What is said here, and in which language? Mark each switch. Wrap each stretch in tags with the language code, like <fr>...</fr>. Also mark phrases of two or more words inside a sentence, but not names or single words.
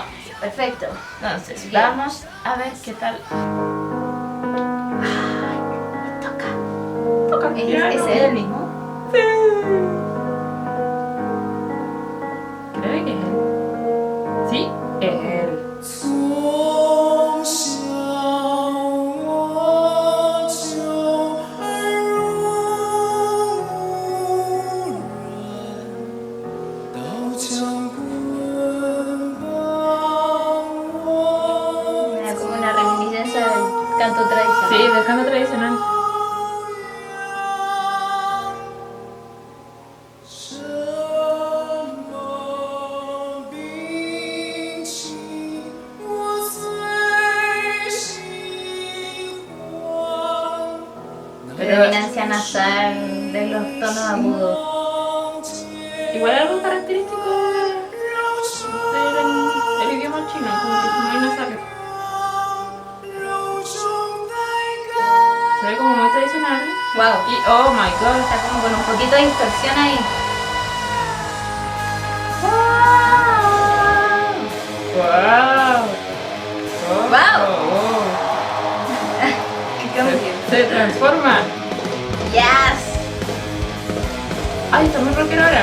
<es>Perfecto. Entonces, Bien. vamos a ver qué tal. Toca piano. ¿Es él el mismo? Sí. Creo que es él. Sí, es él.</es> <zh>从小我就耳濡目染，刀枪棍棒我</zh> <es>Era como una reminiscencia del canto tradicional. Sí, del canto tradicional.</es> <zh>什么兵器我最喜欢。</zh> <es>Predominancia nasal de los tonos agudos. Igual algo característico del idioma chino, como que son muy nasales. Se ve como muy tradicional. ¡Wow! Y</es> <en>oh my god,</en> <es>Está como con un poquito de distorsión ahí. wow. Wow. ¿Qué cambio? Se transforma. ¡Yes! Ay, está muy rockero ahora.</es>